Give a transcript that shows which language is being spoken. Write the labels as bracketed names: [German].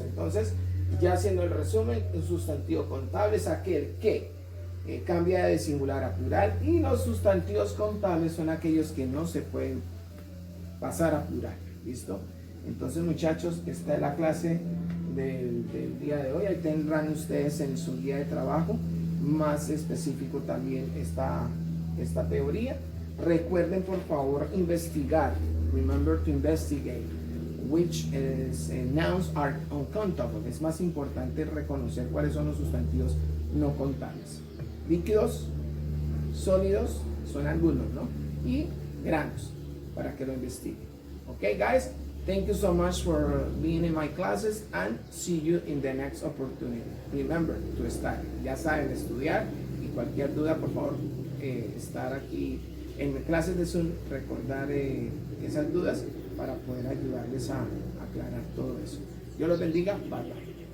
[Spanish] Entonces, ya haciendo el resumen, un sustantivo contable es aquel que cambia de singular a plural, y los sustantivos contables son aquellos que no se pueden pasar a plural. ¿Listo? Entonces, muchachos, esta es la clase del día de hoy. Ahí tendrán ustedes en su guía de trabajo más específico también esta teoría. Recuerden, por favor, investigar. [English] Remember to investigate which nouns are uncountable. [Spanish] Es más importante reconocer cuáles son los sustantivos no contables. Líquidos, sólidos, son algunos, ¿no? Y granos, para que lo investiguen. [English] Ok, guys? Thank you so much for being in my classes and see you in the next opportunity. Remember to study. [Spanish] Ya saben, estudiar y cualquier duda, por favor, estar aquí en mis clases de Zoom, recordar esas dudas para poder ayudarles a aclarar todo eso. Dios los bendiga. [English] Bye bye.